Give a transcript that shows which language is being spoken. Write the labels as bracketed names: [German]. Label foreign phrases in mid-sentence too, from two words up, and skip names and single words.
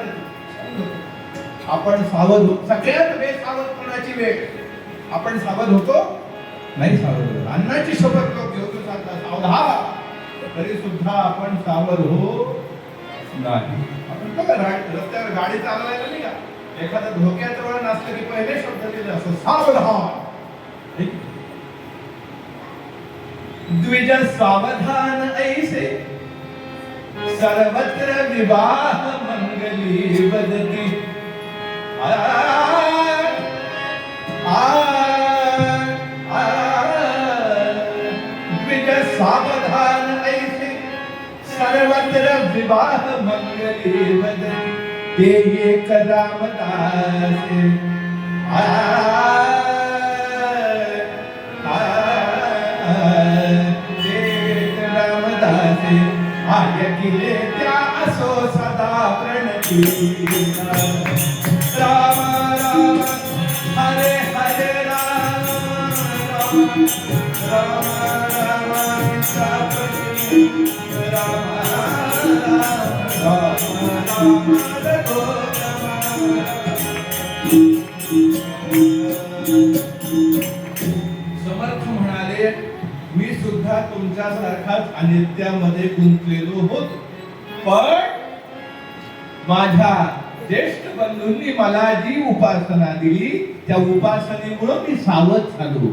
[Marathi] आपण सावध होतो, सगळ्यात बेसावधपणाची वेळ. आपण सावध होतो नाही? सावध होतो. अण्णाची शपथ लोक घेऊन सांगतात सावधान, तरी सुद्धा आपण सावध हो नाही. आपण बघा रस्त्यावर गाडी चालवायला नाही का, एखादा धोक्याजवळ नसलं की पहिले शब्द दिले असं सावधान. द्विज सावधान ऐसे सर्वत्र विवाह मंगली बदती. द्विज सावधान ऐसे सर्वत्र विवाह मंगली बदती. ते एक रामदास किले त्या असो सदा प्रणती. [Sanskrit] राम राम हरे हरे राम राम राम राम राम [Marathi] राम समर्थ म्हणाले, मी सुद्धा तुमच्यासारखाच अनित्यामध्ये गुंतलेलो होतो, पण माझ्या ज्येष्ठ बंधूंनी मला जी उपासना दिली त्या उपासनेमुळे मी सावध झालो.